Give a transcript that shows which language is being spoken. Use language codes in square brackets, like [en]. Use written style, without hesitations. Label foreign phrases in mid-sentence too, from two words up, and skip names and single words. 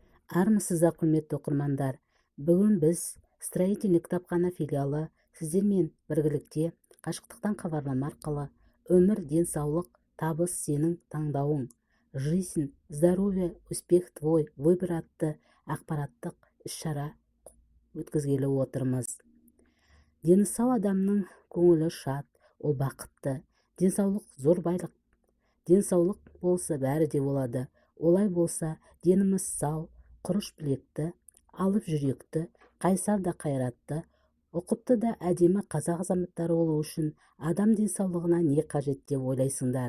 [kk] Армысыздар, құрметті оқырмандар. Бүгін біз строительный кітапхана филиалы сіздермен біргілікте қашықтықтан хабарлама арқылы өмір, денсаулық, табыс сенің таңдауың, [ru] жизнь, здоровье, успех твой, выбор [kk] атты ақпараттық іс-шара өткізгелі отырмыз. Дені сау адамның көңілі шат, ол бақытты. Денсаулық зор байлық. Денсаулық болса бәрі де болады. Олай болса, деніміз сау, құрыш білекті, алып жүректі, қайсар да қайратты, ұқыпты да әдемі қазақ азаматтары болу үшін адам денсаулығына не қажет деп ойлайсыңдар?